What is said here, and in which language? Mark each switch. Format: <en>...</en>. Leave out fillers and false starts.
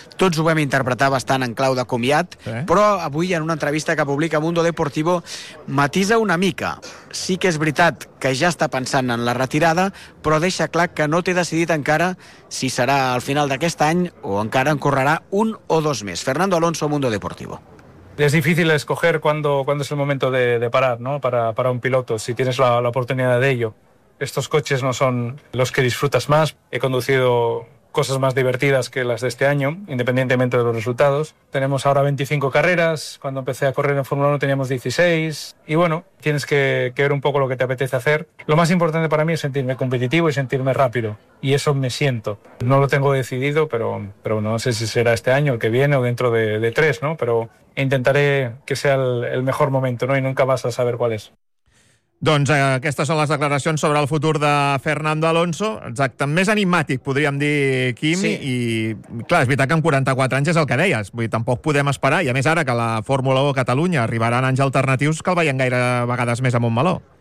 <ca>Tots ho vam interpretar bastant en clau de comiat, però avui, en una entrevista que publica Mundo Deportivo, matisa una mica. Sí que és veritat que ja està pensant en la retirada, però deixa clar que no té decidit encara si serà al final d'aquest any o encara en correrà un o dos més. Fernando Alonso, Mundo Deportivo.</ca> <es>Es difícil escoger cuando es el momento de parar, ¿no? Para un piloto, si tienes la oportunidad de ello. Estos coches no son los que disfrutas más. He conducido cosas más divertidas que las de este año, independientemente de los resultados. Tenemos ahora 25 carreras, cuando empecé a correr en Fórmula 1 teníamos 16, y bueno, tienes que ver un poco lo que te apetece hacer. Lo más importante para mí es sentirme competitivo y sentirme rápido, y eso me siento. No lo tengo decidido, pero no sé si será este año, el que viene o dentro de tres, ¿no? Pero intentaré que sea el mejor momento, ¿no? Y nunca vas a saber cuál es.</es> <ca>Doncs aquestes són les declaracions sobre el futur de Fernando Alonso. Exacte, més enigmàtic, podríem dir, Quim. Sí. I clar, és veritat que amb 44 anys és el que deies. Vull dir, tampoc podem esperar. I a més, ara que la Fórmula 1 a Catalunya arribaran anys alternatius, que el veiem gaire vegades més amb un meló.</ca>